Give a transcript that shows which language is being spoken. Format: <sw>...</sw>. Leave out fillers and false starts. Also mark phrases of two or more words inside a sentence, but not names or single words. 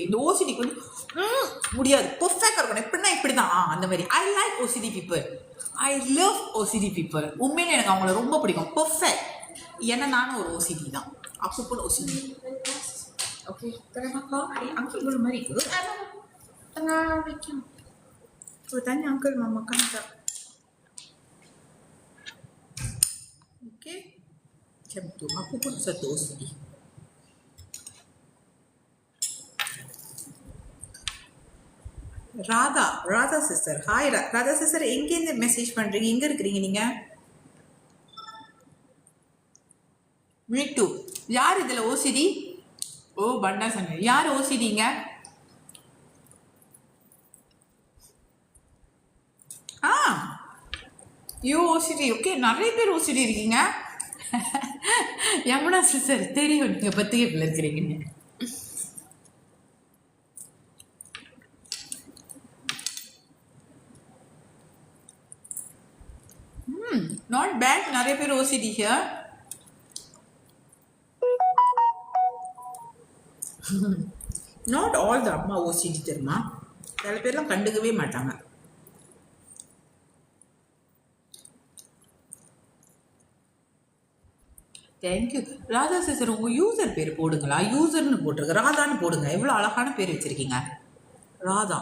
<ta>இந்த ஓசிடிக்கு வந்து முடியாது, பர்ஃபெக்டாக இருக்கணும். எப்படின்னா இப்படி தான், அந்த மாதிரி.</ta> <en>I like OCD people, I love OCD people.</en> <ta>உண்மையிலே எனக்கு அவங்கள ரொம்ப பிடிக்கும், பர்ஃபெக்ட். ஏன்னா நானும் ஒரு ஓசிடி தான், அப்போ ஓசிடி. ஓகே, அங்கிள் மாதிரி இருக்குது.</ta> <ms>Tengah bikin. Aku tanya uncle mau makan tak? Okay. Macam tu. Aku pun satu OCD.</ms> <ta>ராதா சிஸ்டர். ஹாய் ராதா சிஸ்டர், எங்கேருந்து மெசேஜ் பண்றீங்க? எங்க இருக்கிறீங்க நீங்க?</ta> <en>me too.</en> <ta>யார் இதுல ஓசிடி? ஓ பண்டா சண்டை. யார் ஓசிடிங்க?</ta> <en>Are you OCD.</en> <ta>ஓகே, நிறைய பேர் ஓசிடி இருக்கீங்க. யமுனா சிஸ்டர் தெரியும் நீங்க பத்திரிகையில் இருக்கிறீங்கன்னு.</ta> <en>not bad,</en> <ta>நிறைய பேர்</ta> <en>OCD here. not all the</en> <ta>அம்மா ஓசிடி தெரியுமா? சில பேர்லாம் கண்டுக்கவே மாட்டாங்க. தேங்க்யூ ராதா சிஸ்டர். உங்கள் யூசர் பேர் போடுங்களா? யூசர்னு போட்டிருக்கு, ராதான்னு போடுங்க. எவ்வளோ அழகான பேர் வச்சுருக்கீங்க, ராதா.</ta>